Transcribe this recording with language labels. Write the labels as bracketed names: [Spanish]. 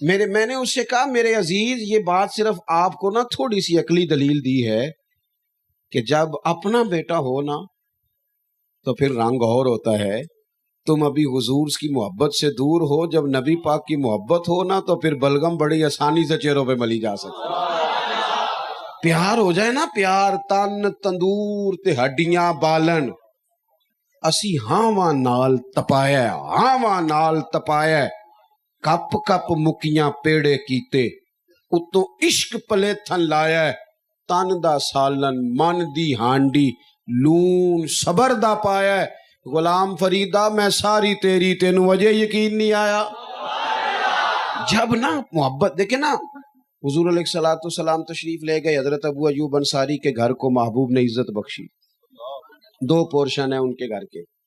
[Urdu] میں نے اس سے کہا میرے عزیز، یہ بات صرف آپ کو نا تھوڑی سی عقلی دلیل دی ہے کہ جب اپنا بیٹا ہو نا تو پھر رنگ اور ہوتا ہے. تم ابھی حضور کی محبت سے دور ہو، جب نبی پاک کی محبت ہو نا تو پھر بلغم بڑی آسانی سے چہروں پہ ملی جا سکتی ہے. پیار ہو جائے نا، پیار، [Punjabi] تن تندور تے ہڈیاں بالن، اسی ہاواں نال تپایا کپ کپ مکیاں پیڑے کیتے، اتوں عشق پلے تھن لایا، تن دا سالن من دی ہانڈی لون صبر دا پایا. غلام فریدہ میں ساری تیری، تینوں وجہ یقین نہیں آیا. [Urdu] جب نا محبت دیکھیں نا، حضور علیہ الصلوۃ والسلام تشریف لے گئے، حضرت ابو ایوب انصاری کے گھر کو محبوب نے عزت بخشی. 2 پورشن ہیں ان کے گھر کے.